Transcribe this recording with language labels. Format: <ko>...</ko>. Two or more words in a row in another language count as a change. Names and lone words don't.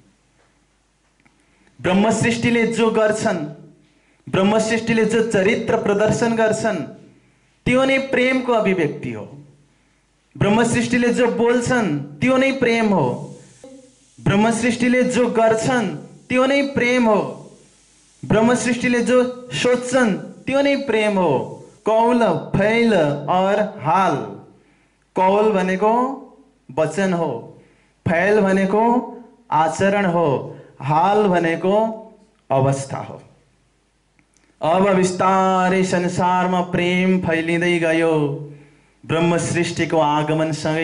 <ne>ब्रह्म सृष्टिले जो गर्छन्, ब्रह्म सृष्टिले जो चरित्र प्रदर्शन गर्छन् त्यो नै प्रेमको अभिव्यक्ति हो। ब्रह्म सृष्टिले जो बोल्छन् त्यो नै प्रेम हो। ब्रह्म सृष्टिले जो गर्छन् त्यो नै प्रेम हो। ब्रह्म सृष्टिले जो सोच्छन् त्यो नै प्रेम हो।</ne> <hi>कौल, फैल और हाल।</hi> <ne>कौल भनेको वचन हो, फैल भनेको आचरण हो, हाल भनेको अवस्था हो। अब बिस्तारै संसारमा प्रेम फैलिँदै गयो ब्रह्म सृष्टिको आगमनसँगै।</ne>